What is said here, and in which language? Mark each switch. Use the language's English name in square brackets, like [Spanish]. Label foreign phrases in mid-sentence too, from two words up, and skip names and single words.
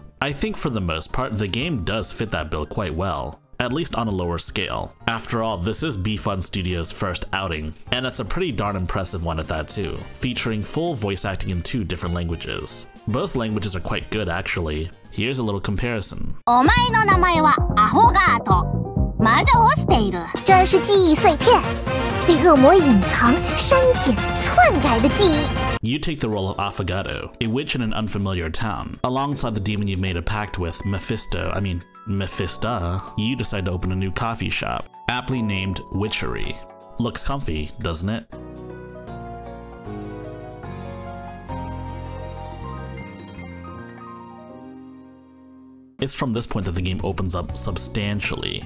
[English] I think for the most part, the game does fit that bill quite well, at least on a lower scale. After all, this is B-Fun Studios' first outing, and it's a pretty darn impressive one at that too, featuring full voice acting in 2 different languages. Both languages are quite good actually. Here's a little comparison. [Japanese] お前の名前はアフォガート。魔女をしている。 [Chinese] 这是记忆碎片，被恶魔隐藏、删减、篡改的记忆。 [English] You take the role of Affogato, a witch in an unfamiliar town. Alongside the demon you've made a pact with, Mephisto, you decide to open a new coffee shop, aptly named Witchery. Looks comfy, doesn't it? It's from this point that the game opens up substantially.